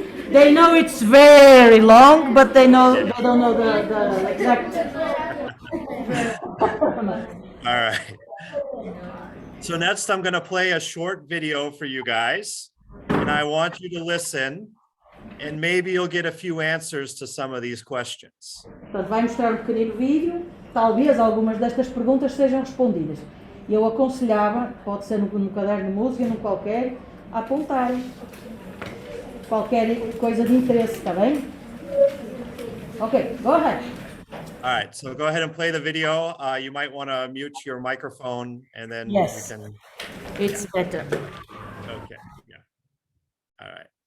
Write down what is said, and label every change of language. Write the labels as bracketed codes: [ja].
[en] They know it's very long, but they don't know the exact. All right. So next I'm going to play a short video for you guys, and I want you to listen, and maybe you'll get a few answers to some of these questions. [pt] Portanto, vai mostrar um pequenino vídeo, talvez algumas destas perguntas sejam respondidas. E eu aconselhava, pode ser no caderno de música, num qualquer, a apontarem qualquer coisa de interesse, está bem? [en] Okay, go ahead. All right, so go ahead and play the video. You might want to mute your microphone, and then Yes. you can. It's better. Okay, yeah. All right.